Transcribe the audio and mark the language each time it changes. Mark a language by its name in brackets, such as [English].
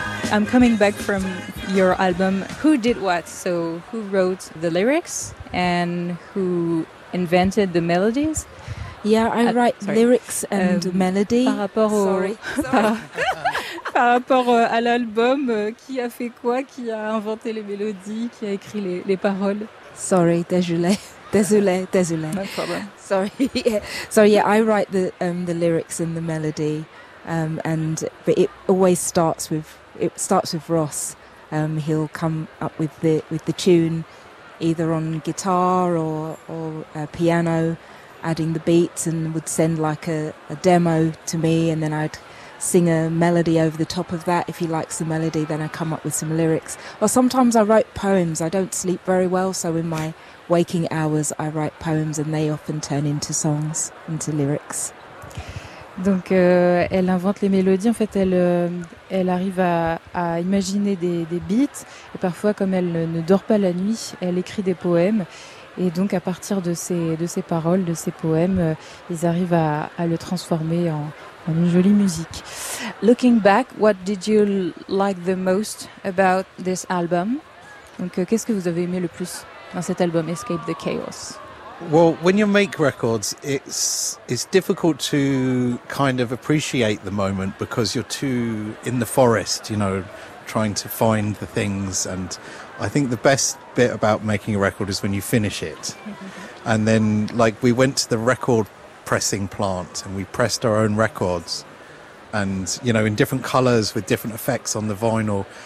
[English] I'm coming back from your album, Who Did What? So who wrote the lyrics and who invented the melodies? Yeah, I write lyrics and melody. [French] Par rapport au... par rapport à l'album, qui a fait quoi? Qui a inventé les mélodies? Qui a écrit les paroles? [English] Sorry, [French] désolé. Désolé, désolé. [English] No problem. Sorry. Yeah. So yeah, I write the lyrics and the melody. But it always starts with Ross. He'll come up with the tune, either on guitar or piano, adding the beats, and would send like a demo to me, and then I'd sing a melody over the top of that. If he likes the melody, then I come up with some lyrics. Or sometimes I write poems. I don't sleep very well, so in my waking hours, I write poems, and they often turn into songs, into lyrics. [French] Donc, elle invente les mélodies. En fait, elle arrive à imaginer des beats. Et parfois, comme elle ne dort pas la nuit, elle écrit des poèmes. Et donc, à partir de ces paroles, de ces poèmes, ils arrivent à le transformer en une jolie musique. [English] Looking back, what did you like the most about this album? [French] Donc, qu'est-ce que vous avez aimé le plus dans cet album, Escape the Chaos? [English] Well, when you make records, it's difficult to kind of appreciate the moment because you're too in the forest, you know, trying to find the things. And I think the best bit about making a record is when you finish it. And then, like, we went to the record pressing plant and we pressed our own records and, you know, in different colors with different effects on the vinyl.